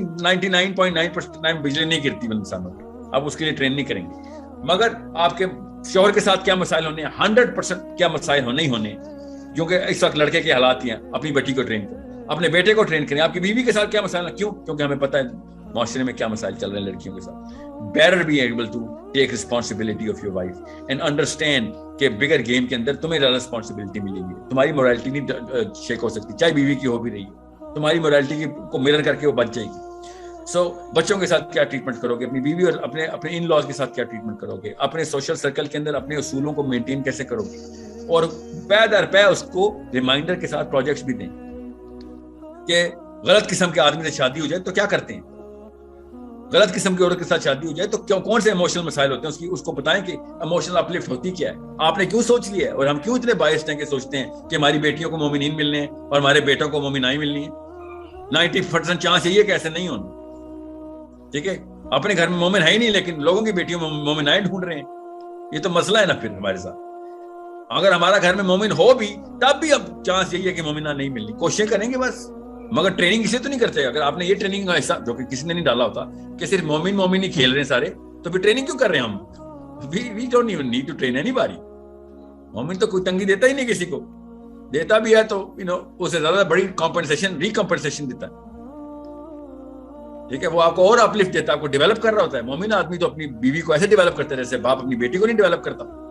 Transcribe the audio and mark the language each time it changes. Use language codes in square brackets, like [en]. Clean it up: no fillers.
[ur] نہیں, 99.9% بجلی نہیں گرتی انسانوں پہ, آپ اس کے لیے ٹرین نہیں کریں گے. مگر آپ کے شوہر کے ساتھ کیا مسائل ہونے ہیں, 100% کیا مسائل ہونے ہی ہونے, کیونکہ اس وقت لڑکے کے حالات ہی ہیں. اپنی بیٹی کو ٹرین کریں, اپنے بیٹے کو ٹرین کریں. آپ کی بیوی کے ساتھ کیا مسائل ہیں, کیوں, کیونکہ ہمیں پتہ ہے معاشرے میں کیا مسائل چل رہے ہیں لڑکیوں کے ساتھ. [en] better be able to take responsibility of your wife and understand [ur] کہ [en] bigger game [ur] کے اندر تمہیں زیادہ [en] responsibility [ur] ملے گی. تمہاری morality نہیں شیک ہو سکتی, چاہے بیوی کی ہو بھی رہی ہے, تمہاری morality کو mirror کر کے وہ بچ جائے گی. سو بچوں کے ساتھ کیا ٹریٹمنٹ کرو گے, اپنی بیوی اور اپنے ان لاز کے ساتھ کیا ٹریٹمنٹ کرو گے, اپنے سوشل سرکل کے اندر اپنے اصولوں کو مینٹین کیسے کرو گے, اور پے در پے اس کو ریمائنڈر کے ساتھ پروجیکٹس بھی دیں کہ غلط قسم کے آدمی سے شادی ہو جائے تو کیا کرتے ہیں, غلط قسم کی عورت کے ساتھ شادی ہو جائے تو کون سے ایموشنل مسائل ہوتے ہیں, اس کو بتائیں کہ ایموشنل اپلفٹ ہوتی کیا ہے, آپ نے کیوں سوچ لیا ہے, اور ہم کیوں اتنے بائسڈ ہیں کہ سوچتے ہیں کہ ہماری بیٹیوں کو مومنین ملنے ہیں اور ہمارے بیٹوں کو مومنائیں ملنی ہیں. 90% چانس یہی ہے کہ ایسے نہیں ہونا. ٹھیک ہے, اپنے گھر میں مومن ہے ہی نہیں لیکن لوگوں کی بیٹیوں میں مومنائیں ڈھونڈ رہے ہیں. یہ تو مسئلہ ہے نا پھر ہمارے ساتھ. اگر ہمارا گھر میں مومن ہو بھی تب بھی اب چانس یہی ہے کہ مومنہ نہیں ملنی. کوششیں کریں گے بس, مگر ٹریننگ اسے تو نہیں کرتے. اگر آپ نے یہ ٹریننگ کا حصہ جو کہ کسی نے نہیں ڈالا ہوتا کہ صرف مومن ہی کھیل رہے ہیں سارے, تو پھر ٹریننگ کیوں کر رہے ہیں ہم. [en] we don't even need to train anybody. [ur] مومن تو کوئی تنگی دیتا ہی نہیں کسی کو, دیتا بھی ہے تو اس سے زیادہ بڑی ریکمپنسیشن دیتا ہے. ٹھیک ہے, وہ آپ کو اور اپلفٹ دیتا ہے, آپ کو ڈیولپ کر رہا ہوتا ہے. مومن آدمی تو اپنی بیوی کو ایسے ڈیولپ کرتا ہے جیسے باپ اپنی بیٹی کو نہیں ڈیولپ کرتا.